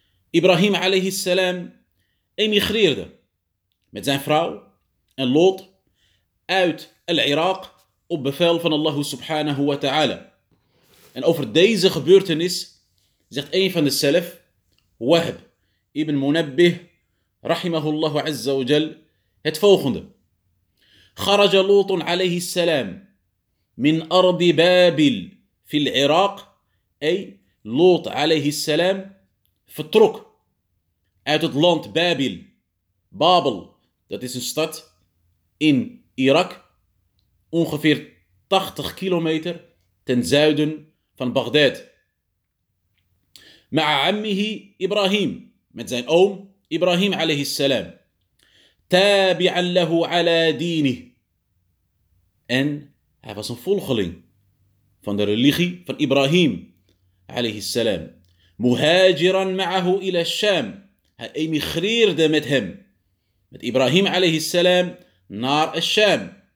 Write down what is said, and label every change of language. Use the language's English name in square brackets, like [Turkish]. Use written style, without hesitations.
[Dutch] Ibrahim alayhi salam emigreerde met zijn vrouw en Lot uit Al-Iraq op bevel van Allah subhanahu wa ta'ala. En over deze gebeurtenis zegt een van de salaf, Wahb ibn Munabbih, rahimahullahu azza wa jal, het volgende. [Arabic] خرج لوط عليه السلام من أرض بابل في العراق. أي لوط عليه السلام [Dutch] vertrok uit het land Babel. Babel, dat is een stad in Irak, ongeveer 80 kilometer ten zuiden van Bagdad. [Arabic] مع عمه إبراهيم, [Dutch] met zijn oom Ibrahim عليه السلام. [Arabic] تابعا له على دينه. [Dutch] En hij was een volgeling van de religie van Ibrahim alayhi salam. [Arabic] Muhajiran ma'ahu ila Sham. [Dutch] Hij emigreerde met hem, met Ibrahim alayhi salam, naar Sham.